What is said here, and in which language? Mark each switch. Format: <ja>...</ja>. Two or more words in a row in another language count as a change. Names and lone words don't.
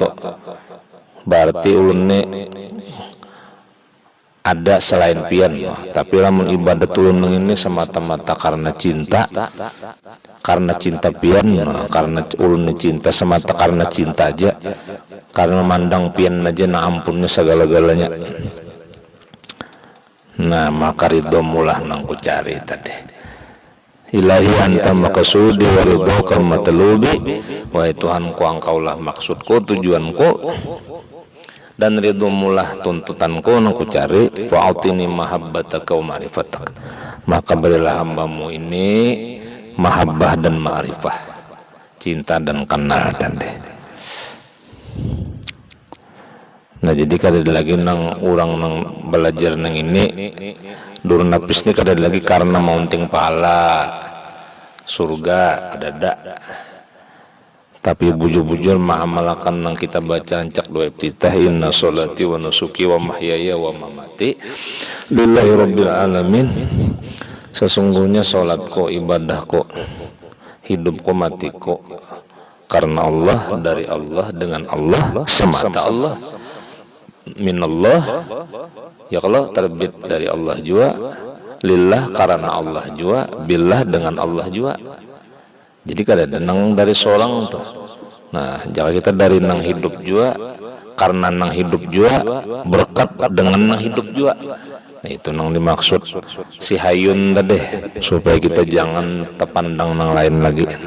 <bjn>Berarti ulun ne ada selain pian, tapi lamun ibadat ulun ini semata-mata karena cinta pian, karena ulun cinta semata karena cinta aja, karena mandang pian aja na ampunnya segala-galanya. Nah, maka ridho mulah nang ku cari tadi.</bjn> <ar>إلهي أنت مقصودي ورضاك مطلوبي,</ar> <bjn>wahai Tuhanku engkaulah maksudku, tujuanku, dan ridho mulah tuntutanku nang ku cari.</bjn> <ar>فآتني محبتك ومعرفتك,</ar> <bjn>maka berilah hambamu ini mahabbah dan ma'rifah, cinta dan kenal tadi. Nah, jadi kada lagi nang orang nang belajar nang ini dur napis ni kada lagi karena maunting pahala surga ada. Tapi bujur-bujur ma'amalakan nang kita baca ancak doa iftitah,</bjn> <ar>إن صلاتي ونسكي ومحياي ومماتي لله رب العالمين.</ar> <bjn>Sesungguhnya salatku, ibadahku, hidupku, matiku karena Allah, dari Allah, dengan Allah, semata Allah. Minallah, ya Allah terbit dari Allah juga, lillah karena Allah juga, billah dengan Allah juga. Jadi kada ada nang dari seorang tuh. Nah, jangan kita dari nang hidup juga, karena nang hidup juga, berkat dengan nang hidup juga. Nah, itu nang dimaksud si hayun tadi, supaya kita jangan terpandang nang lain lagi.</bjn>